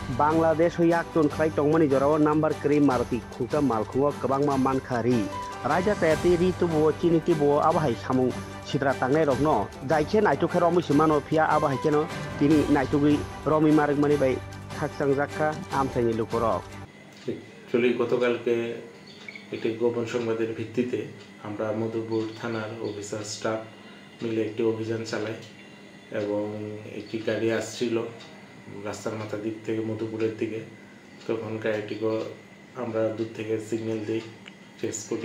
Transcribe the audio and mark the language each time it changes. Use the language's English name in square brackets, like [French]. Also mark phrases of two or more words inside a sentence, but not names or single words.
[Bodo] बांग्लादेश याक्टन खाई टंगमनि जराव नंबर क्री मारुति खुंका मालखुंग कबांगमा मानखारी राजा तयाति रितु बो चिनिति बो आबाहाय सामुं सिद्रा तांनाय रखनो जायखे नायटुखे रमिसि मानो फिया आबाहाय केनो तिनि नायटुगि रमि मार्ग मानि बाय थाकसां जाखा आमथायनि लुकरक [Bangla] चली गतकालके একটি গোপন সংবাদের ভিত্তিতে আমরা মধুপুর থানার অফিসার স্টাফ মিলে একটি অভিযান চালাই এবং একটি গাড়ি আসছিল রাস্তার মাথা দিক থেকে মধুপুরের দিকে। তখন গাড়িটিকে আমরা দূর থেকে সিগন্যাল দিই, চেস করি।